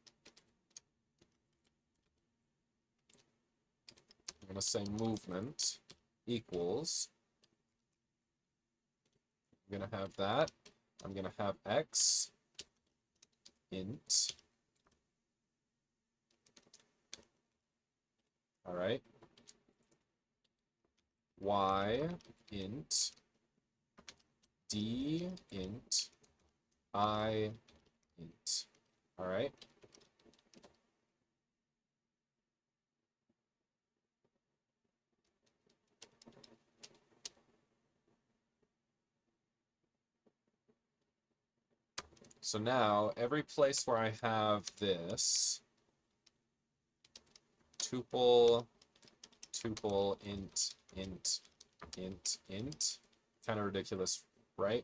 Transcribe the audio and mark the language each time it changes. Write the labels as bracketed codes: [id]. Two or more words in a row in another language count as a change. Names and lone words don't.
[en] I'm going to say movement equals. I'm going to have that. I'm going to have x int. All right. Y int. D int. I int. All right. So now every place where I have this tuple, tuple, int, int, kind of ridiculous, right?